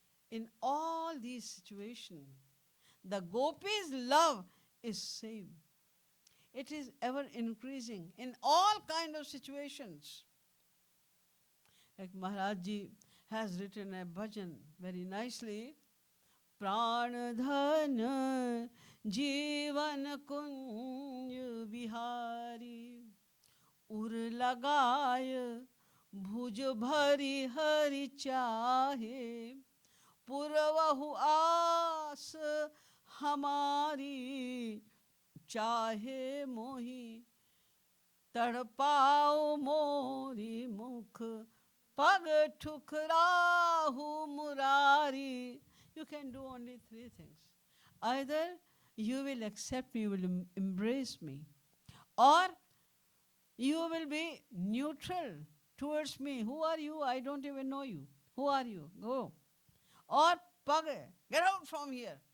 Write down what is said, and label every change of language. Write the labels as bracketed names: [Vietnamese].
[English] In all these situations, the gopis' love is same. It is ever increasing in all kind of situations. Like Maharaj Ji has written a bhajan very nicely. [Hindi] Pran dhan जीवन कुंज बिहारी उर लगाय भुज भरी हरि चाहे पुरवहु आस हमारी चाहे मोही तड़पाओ मोरी मुख पग ठुकराहु Murari. [English] You can do only three things. Either you will accept me, you will embrace me, or you will be neutral towards me. Who are you? I don't even know you. Who are you? Go. Or pag, get out from here.